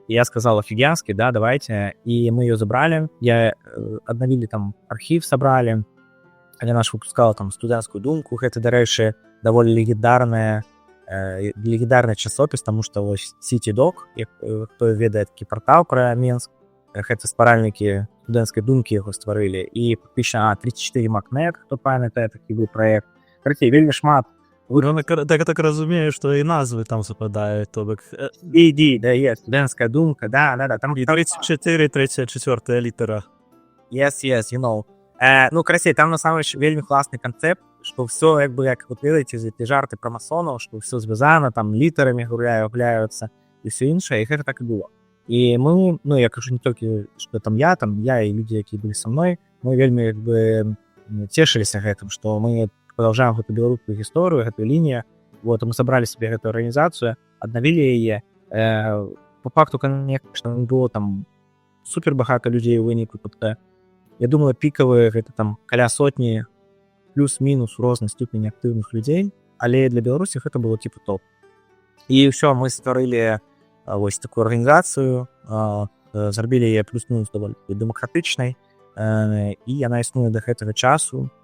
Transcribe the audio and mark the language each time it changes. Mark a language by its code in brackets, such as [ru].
[ru] И я сказал, офигенский, да, давайте. И мы ее забрали. Обновили там архив, собрали. Я наш выпускала там студэнцкую думку. [be] Гэта, дарэчы, даволі легендарны часопіс, тому што вось CityDoc, хто ведае такі партал пра Менск, гэта стваральнікі студэнцкай думкі яго стварылі. І фактычна 34 Макнет, хто памятае, такі быў праект. Карацей, вельмі шмат. Ну, так разумею, што і назвы там супадаюць, то бок... Да, є, студэнцкая думка, да. Там... І 34, 34 літера. [en] Yes, you know. [be] Ну, карацей, там, насамрэч, вельмі класны канцэпт, што ўсё, як бы, як вот ведаеце, за ті жарты пра масонаў, што ўсё звязана, там літарамі гуляюцца і ўсё іншае, і гэта так і было. І мы, ну, я кажу не толькі, што там я і людзі, якія былі са мной, мы вельмі, як бы, цешыліся гэтым, што мы продолжаем гэту беларускую гісторыю, гэтую лінію. Вот, мы сабралі себе гэтую арганізацыю, аднавілі яе. [ru] По факту, конечно, было там супер [be] багата людзей у выніку. Я думаю, пікавыя гэта там каля сотні плюс-мінус у рознай ступені актыўных людзей, але для Беларусі гэта было [ru] типа топ. [be] І ўсё, мы стварылі вось такую арганізацыю, зрабілі яе плюс-мінус даволі дэмакратычнай, і яна існуе да гэтага часу.